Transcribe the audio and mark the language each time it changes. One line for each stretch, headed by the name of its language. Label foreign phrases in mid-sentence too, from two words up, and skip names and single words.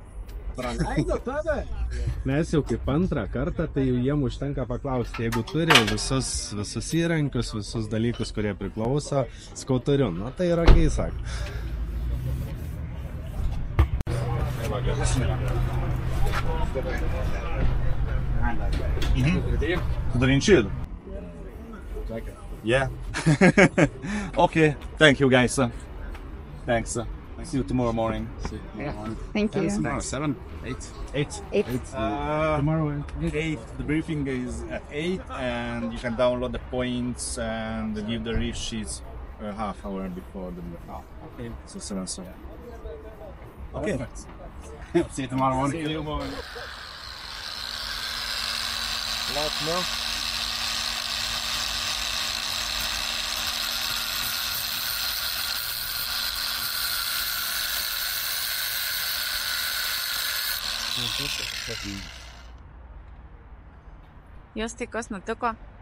Lithuanian: Mes jau kaip antrą kartą, tai jau jiem užtenka paklausti, jeigu turi visus įrankius, visus dalykus, kurie priklauso, sakau turiu. Nu, tai yra okei, sako.
Portuguese: Tudo enchido?
English: Yeah. Okay, thank you guys. Thanks. See you tomorrow morning. Thank you. 7, 8. 8. Tomorrow. 8. The briefing is at 8 and you can download the points and give the reef sheets a half hour before the briefing. Okay. So 7. Okay. See you tomorrow morning. See you tomorrow morning. Lot more.
Lithuanian: Jos tai kas nutiko?